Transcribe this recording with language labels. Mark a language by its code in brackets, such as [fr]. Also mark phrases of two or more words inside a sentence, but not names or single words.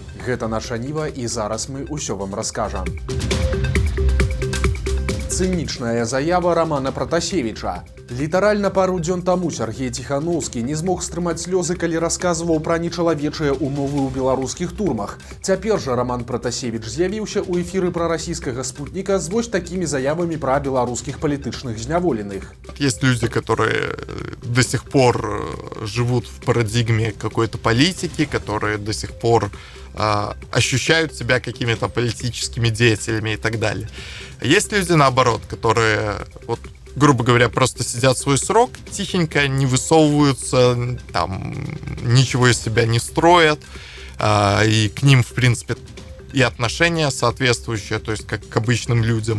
[be] Гэта наша Ніва, і зараз мы ўсё вам раскажам. Цынічная заява Романа Пратасевіча. Літаральна пару дзён таму Сяргей Ціханаўскі не змог стрымаць слёзы, калі расказваў пра нечалавечыя ўмовы ў беларускіх турмах. Цяпер жа Роман Пратасевіч з'явіўся ў эфіры прарасійскага спутніка з вось такімі заявамі пра беларускіх палітычных зняволеных. [ru] Есть люди, которые до сих пор живут в парадигме какой-то политики, которые до сих пор ощущают себя какими-то политическими деятелями и так далее. Есть люди, наоборот, которые, вот, грубо говоря, просто сидят свой срок, тихенько, не высовываются, там, ничего из себя не строят, и к ним, в принципе, и отношения соответствующие, то есть как к обычным людям.